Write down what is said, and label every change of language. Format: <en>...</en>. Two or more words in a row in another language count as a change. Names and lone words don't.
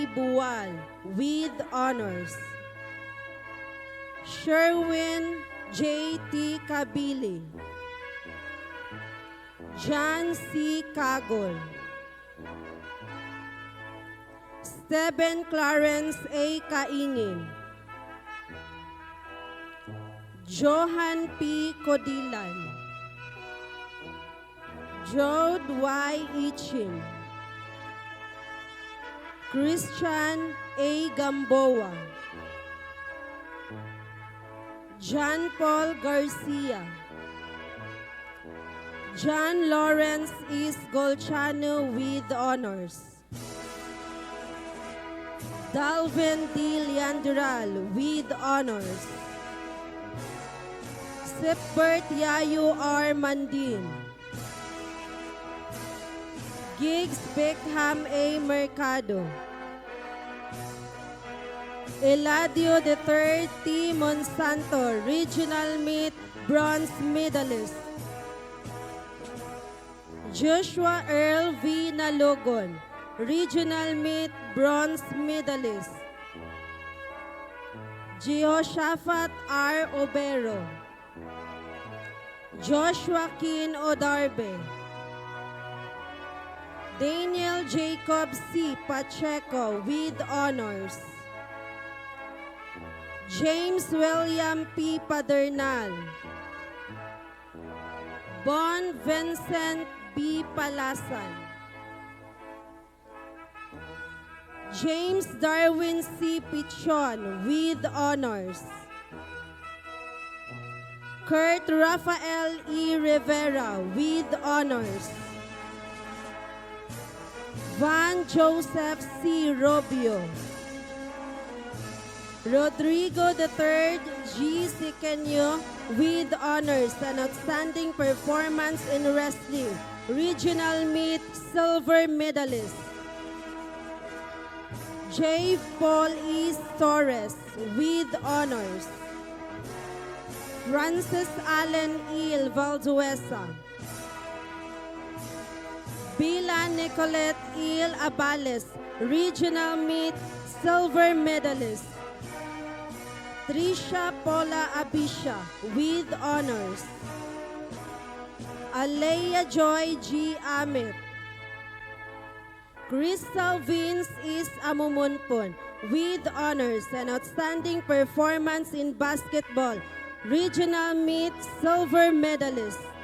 <en>Buwal with honors. Sherwin J. T. Kabili. John C. Kagol. Stephen Clarence A. Kaingin. Johan P. Codilan. Jode Y. Ichin. Christian A. Gamboa. John Paul Garcia. John Lawrence Is Golchano with honors. Dalvin D. Leandral with honors. Sipbert Yayo R. Mandin. Giggs Beckham A. Mercado. Eladio III T. Monsanto, regional meet, bronze medalist. Joshua Earl V. Nalogon, regional meet, bronze medalist. Jehoshaphat R. Obero. Joshua Kin Odarbe. Daniel Jacob C. Pacheco with honors. James William P. Padernal. Bon Vincent B. Palasan. James Darwin C. Pichon with honors. Kurt Rafael E. Rivera with honors. Van Joseph C. Robio. Rodrigo III G. Siqueño with honors and outstanding performance in wrestling, regional meet, silver medalist. J. Paul E. Torres with honors. Francis Allen Il Valduesa. Bila Nicolette Il Abales, regional meet, silver medalist. Trisha Paula Abisha with honors. Alea Joy G. Amit. Crystal Vince is Amumunpon with honors and outstanding performance in basketball, regional meet, silver medalist.</en>